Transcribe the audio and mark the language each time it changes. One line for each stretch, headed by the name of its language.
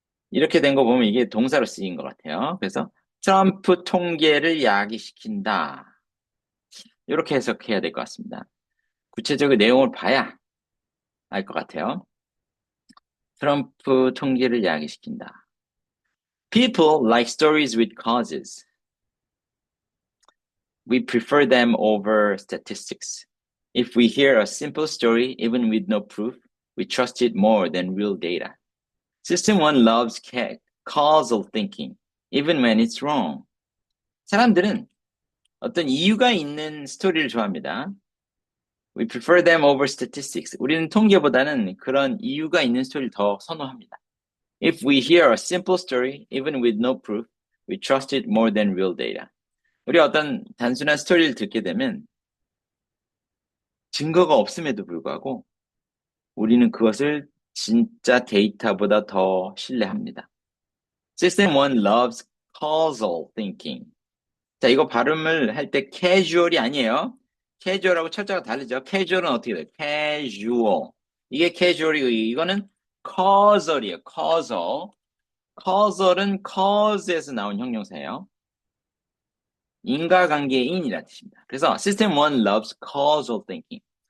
Korean: 이렇게 된 거 보면 이게 동사로 쓰인 것 같아요. 그래서 트럼프 통계를 야기시킨다. 이렇게 해석해야 될 것 같습니다. 구체적인 내용을 봐야 알 것 같아요. 트럼프 통계를 야기시킨다.
English: People like stories with causes. We prefer them over statistics. If we hear a simple story, even with no proof, we trust it more than real data. System 1 loves causal thinking, even when it's wrong.
Korean: 사람들은 어떤 이유가 있는 스토리를 좋아합니다.
English: We prefer them over statistics.
Korean: 우리는 통계보다는 그런 이유가 있는 스토리를 더 선호합니다.
English: If we hear a simple story, even with no proof, we trust it more than real data.
Korean: 우리 어떤 단순한 스토리를 듣게 되면 증거가 없음에도 불구하고 우리는 그것을 진짜 데이터보다 더 신뢰합니다.
English: System 1 loves causal thinking.
Korean: 자, 이거 발음을 할 때 casual이 아니에요. casual하고 철자가 다르죠. casual은 어떻게 돼요? casual. 이게 casual이고 이거는 causal이에요. causal. causal은 cause에서 나온 형용사예요. 인과관계의 인이라는 뜻입니다.
English: 그래서 System 1 loves causal thinking.